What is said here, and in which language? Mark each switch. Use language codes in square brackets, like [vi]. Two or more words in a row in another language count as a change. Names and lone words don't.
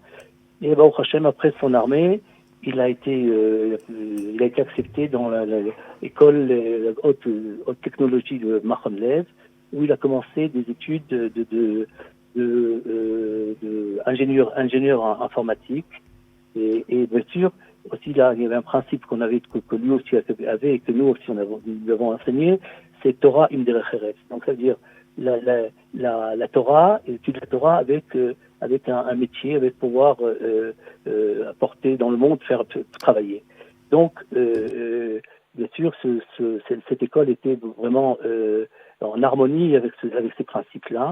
[fr] Et [he] ברוך השם, [fr] après son armée, il a été accepté dans l'école la haute technologie de Machon Lev, où il a commencé des études de ingénieur informatique. Et bien sûr, aussi là, il y avait un principe que lui aussi avait et que nous aussi nous avons enseigné, c'est [he] תורה עם דרך ארץ. [fr] Donc ça veut dire la Torah, et l'étude de la Torah avec un métier, avec pouvoir apporter dans le monde, faire travailler. Donc bien sûr, cette école était vraiment en harmonie avec ces principes-là.